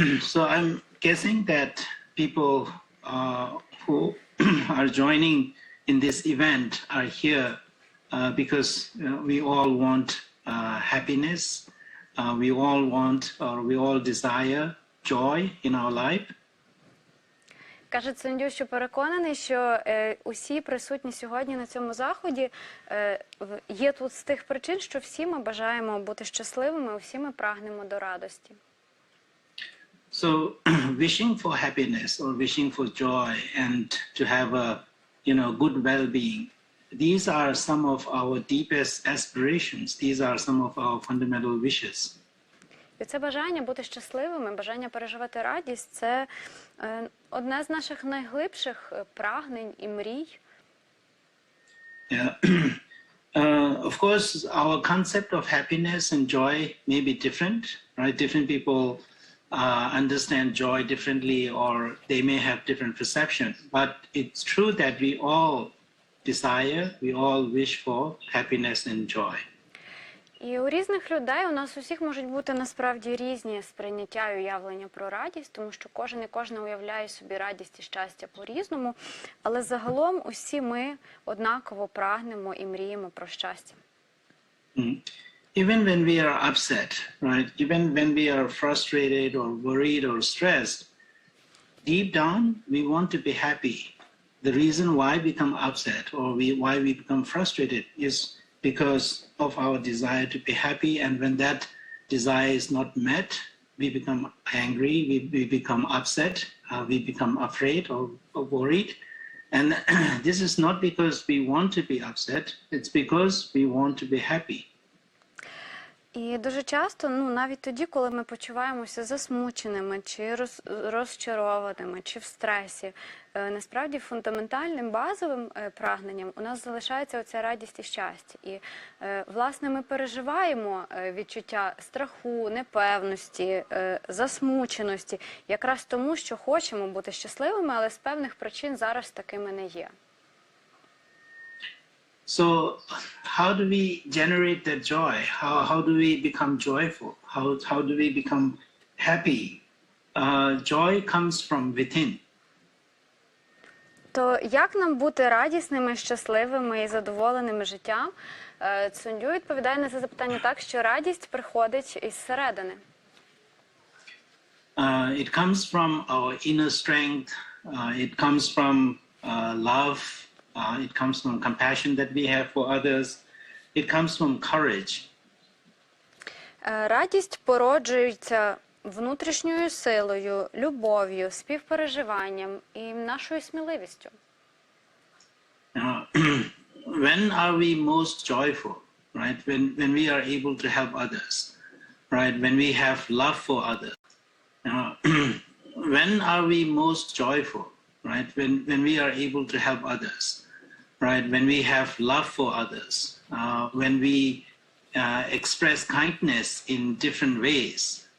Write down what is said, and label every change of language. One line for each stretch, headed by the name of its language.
English: So I'm guessing that people who are joining in this event are here because we all want happiness. We all want, or we all desire joy in our life.
Ukrainian: Каже Тсондю, що переконаний, що усі присутні сьогодні на цьому заході є тут з тих причин, що всі ми бажаємо бути щасливими, всі ми прагнемо до радості.
English: So wishing for happiness or wishing for joy and to have a, good well-being, these are some of our deepest aspirations. These are some of our fundamental wishes.
Ukrainian: І це бажання бути щасливими, бажання переживати радість – це одне з наших найглибших прагнень і мрій.
English: Yeah. Of course, our concept of happiness and joy may be different, right? Different people understand joy differently, or they may have different perception. But it's true that we all desire, we all wish for happiness and joy.
Ukrainian: І у різних людей, у нас усіх можуть бути насправді різні сприйняття і уявлення про радість, тому що кожен і кожна уявляє собі радість і щастя по-різному, але загалом усі ми однаково прагнемо і мріємо про щастя.
English: Even when we are upset, right? Even when we are frustrated or worried or stressed, deep down we want to be happy. The reason why we become upset or why we become frustrated is because of our desire to be happy, and when that desire is not met, we become angry, we become upset, we become afraid or worried. And this is not because we want to be upset, it's because we want to be happy.
Ukrainian: І дуже часто, навіть тоді, коли ми почуваємося засмученими, чи розчарованими, чи в стресі, насправді фундаментальним базовим прагненням у нас залишається оця радість і щастя. І, власне, ми переживаємо відчуття страху, непевності, засмученості, якраз тому, що хочемо бути щасливими, але з певних причин зараз такими не є.
English: So how do we generate that joy? How do we become joyful? How do we become happy? Joy comes from within.
Ukrainian: То як нам бути радісними, щасливими і задоволеними життям? Тсондю відповідає на це запитання так, що радість приходить із середини.
English: It comes from our inner strength. It comes from love. It comes from compassion that we have for others. It comes from courage.
Ukrainian: Радість породжується внутрішньою силою, любов'ю, співпереживанням і нашою сміливістю.
English: When are we most joyful, right? When we are able to help others, right? When we have love for others. When are we most joyful, right? When we are able to help others, right? When we have love for others, when we express kindness in different ways.